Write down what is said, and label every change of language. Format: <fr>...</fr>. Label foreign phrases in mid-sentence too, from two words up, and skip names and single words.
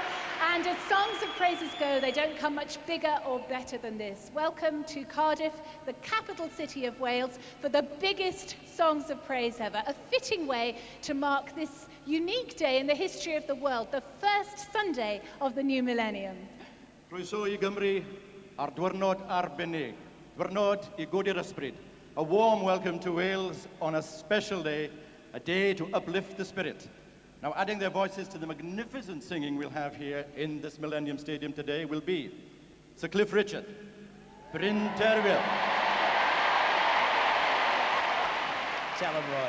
<en>And as songs of praises go, they don't come much bigger or better than this. Welcome to Cardiff, the capital city of Wales, for the biggest songs of praise ever. A fitting way to mark this unique day in the history of the world, the first Sunday of the new millennium.</en> <cy>Croeso I Gymru ar diwrnod arbennig, diwrnod I godi'r ysbryd.</cy> <en>A warm welcome to Wales on a special day, a day to uplift the spirit. Now, adding their voices to the magnificent singing we'll have here in this Millennium Stadium today will be Sir Cliff Richard, Bryn Terfel. Tell him right.</en>